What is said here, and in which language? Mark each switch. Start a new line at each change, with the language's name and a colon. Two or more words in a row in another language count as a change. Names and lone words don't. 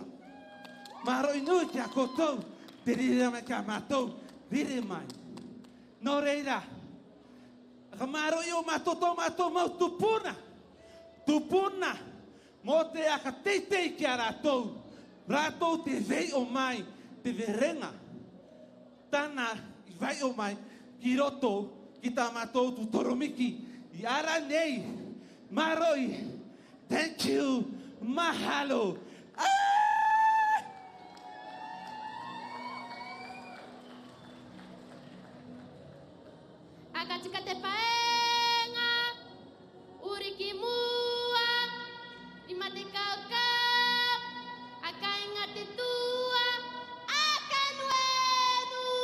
Rarotongan: Mā roi nui kia koutou te riri mai kia mātou riri mai. No reira. Ka mā roi o mātou tō mātou mau tupuna. Tupuna, mo te aka teitei ki a rātou. Rātou te vei o mai, te verenga. Tāna I vai o mai, ki roto, ki tā mātou tu toromiki. I ara nei, maroi,
English: thank you, mahalo.
Rarotongan: Aka tika te paenga, uri ki mua, rima te kaukau, aka inga te tua, aka nuenu.